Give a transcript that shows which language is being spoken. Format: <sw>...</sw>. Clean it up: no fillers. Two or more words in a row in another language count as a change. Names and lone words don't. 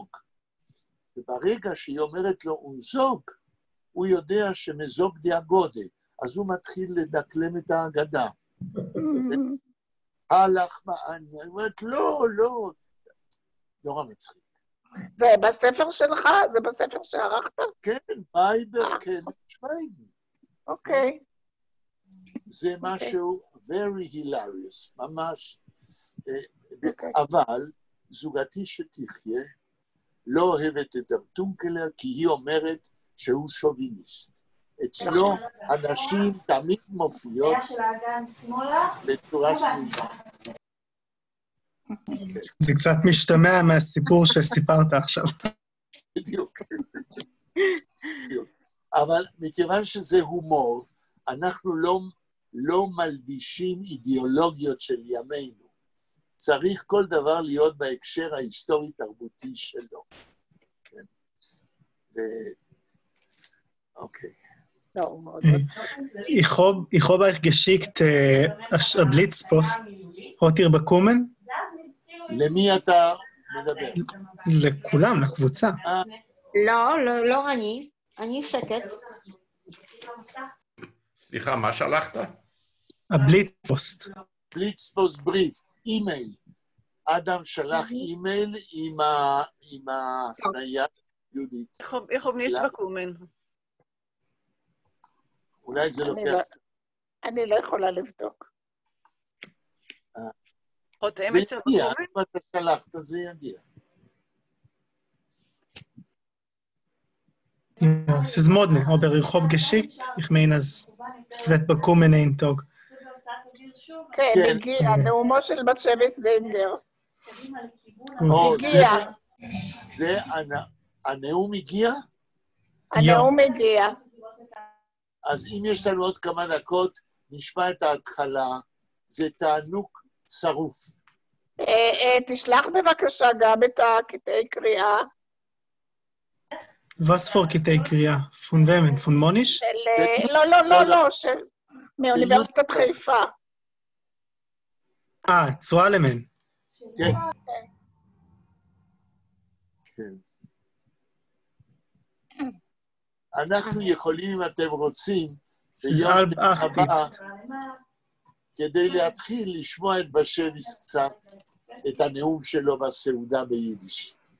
<he>וברגע שהיא אומרת לו ונזוג, הוא יודע שמזוג די הגודה, אז הוא מתחיל לדקלם את ההגדה. הלך מעניה, היא אומרת, לא, לא, נורא מצחיק. זה בספר שלך? זה בספר שערכת? כן, וייבר קנן שווייגן. אוקיי. זה משהו</he> <en>very hilarious,</en> <he>ממש. אבל זוגתי שתחיה לא אוהבת את טונקלר, כי היא אומרת שהוא שוביניסט. אצלו אנשים תמיד מופיעות בצורה שמוחה. זה קצת משתמע מהסיפור שסיפרת עכשיו. בדיוק. אבל מכיוון שזה הומור, אנחנו לא מלבישים אידיאולוגיות של ימינו. צריך כל דבר להיות בהקשר ההיסטורי-תרבותי שלו. אוקיי.</he> <de>Ich habe euch geschickt ein Blitzpost. Hat ihr bekommen?</de> <he>למי אתה מדבר? לכולם, לקבוצה. לא אני. אני שקט. סליחה, מה שלחת? הבליטפוסט. בליטפוסט בריף, אימייל. אדם שלח אימייל עם ההפניה יהודית. איך אומרים בקומן? אולי זה לוקח... אני לא יכולה לבדוק. זה יגיע, אם אתה שלחת, זה יגיע.</he> <de>Ja, es ist modne, aber ich habe geschickt, ich meine, es wird bekommen einen Tag.</de> <he>כן, הגיע, נאומו של בשביס זינגר. הגיע. זה הנאום הגיע? הנאום הגיע. אז אם יש לנו עוד כמה דקות, נשמע את ההתחלה, זה תענוג צרוף. תשלח בבקשה גם את הקטעי קריאה.</he> <de>Was für</de> <he>קטעי קריאה?</he> <yi>פון ומן? פון מוניש?</yi> <he>לא, מאוניברסיטת חיפה. צואלמן. כן. כן. אנחנו יכולים, אם אתם רוצים, ביום הבא, כדי להתחיל לשמוע את בשביס קצת, את הנאום שלו בסעודה ביידיש.</he>